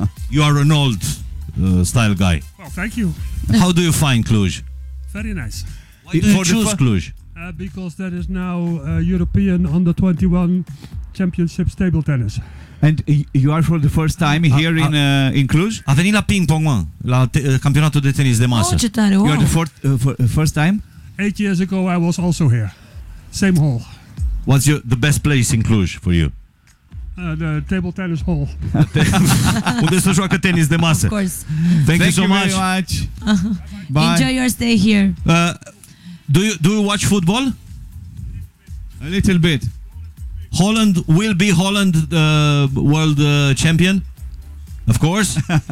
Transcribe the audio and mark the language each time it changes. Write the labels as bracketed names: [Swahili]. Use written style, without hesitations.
[English] You are an old style guy. Well, thank you. How do you find Cluj? Very nice. Why do you choose Cluj? Because there is now a European Under 21 Championships table tennis. And you are for the first time here in Cluj? [Romanian] A venit la ping pong, la campionatul de tenis de masă. Oh, ce tare, wow. [English] You are the first time? 8 years ago, I was also here. Same hall. What's the best place in Cluj for you? The table tennis hall. [Romanian] Unde se joacă tenis de masă. [English] Of course. Thank you so much. Bye. Enjoy your stay here. Do you watch football? A little bit. Holland will be world champion? Of course.